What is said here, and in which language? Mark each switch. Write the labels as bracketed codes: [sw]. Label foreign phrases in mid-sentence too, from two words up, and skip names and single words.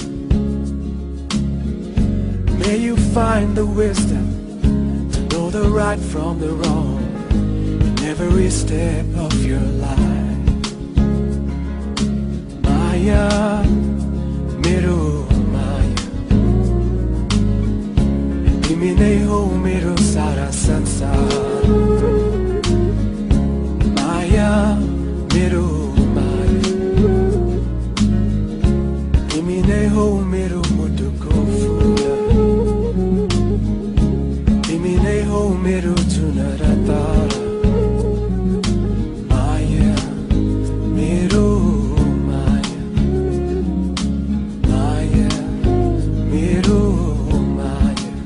[en] May you find the wisdom to know the right from the wrong in every step of your life. [ne] माया, मेरो माया, तिमी नै हो मेरो सारा संसार. माया, मेरो माया, तिमी नै हो मेरो मुटुको फूल. तिमी नै हो मेरो जुन र तारा. माया, मेरो माया, माया, मेरो माया.